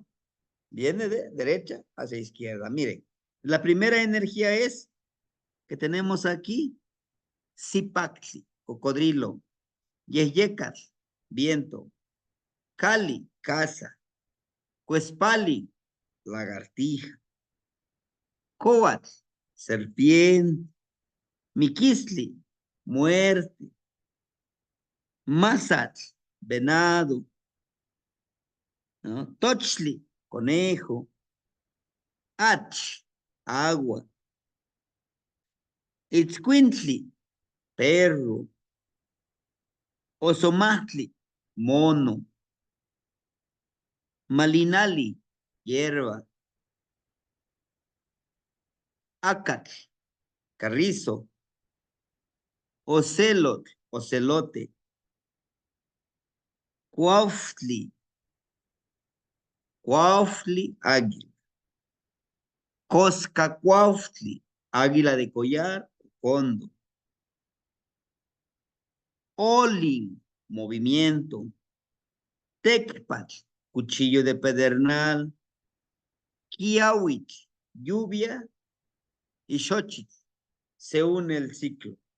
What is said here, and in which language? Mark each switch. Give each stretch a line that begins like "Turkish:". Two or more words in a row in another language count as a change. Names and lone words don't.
Spanish: Viene de derecha hacia izquierda. Miren, la primera energía es que tenemos aquí Zipaxi, cocodrilo, Yeyecas, viento, Cali, casa, Cuespali, lagartija, Coatl, serpiente, Miquisli, muerte. Masat, venado, ¿no? Tochli, conejo. Ach, agua. Itzcuintli, perro. Osomatli, mono. Malinali, hierba. Acatl, carrizo. Ocelot, ocelote. Cuautli, cuautli, águila. Coscacuautli, águila de collar, cóndor. Olin, movimiento. Tecpat, cuchillo de pedernal. Kiawit, lluvia. Y Xochitl, se une el ciclo.